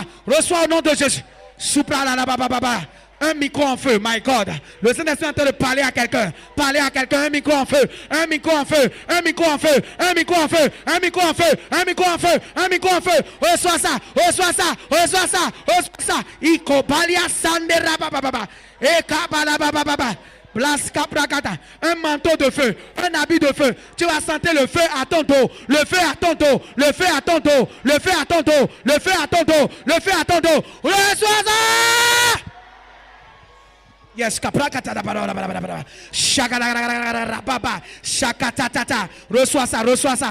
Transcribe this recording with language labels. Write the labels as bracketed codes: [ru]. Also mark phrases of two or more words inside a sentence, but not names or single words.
[fr] Reçois au nom de Jésus. Soupla la baba. Un micro en feu, [en] my God. [fr] Le Saint-Esprit est en train de parler à quelqu'un. Parler à quelqu'un, un micro en feu. Un micro en feu. Un micro en feu. Un micro en feu. Un micro en feu. Un micro en feu. Un micro en feu. Reçois ça. Reçois ça. Reçois ça. Reçois ça. Ikobalia sandera baba. Ekabala baba. Un manteau de feu, un habit de feu. Tu vas sentir le feu à ton dos, le feu à ton dos, le feu à ton dos, le feu à ton dos, le feu à ton dos, le feu à ton dos. Reçois ça. Yes, reçois ça, reçois ça.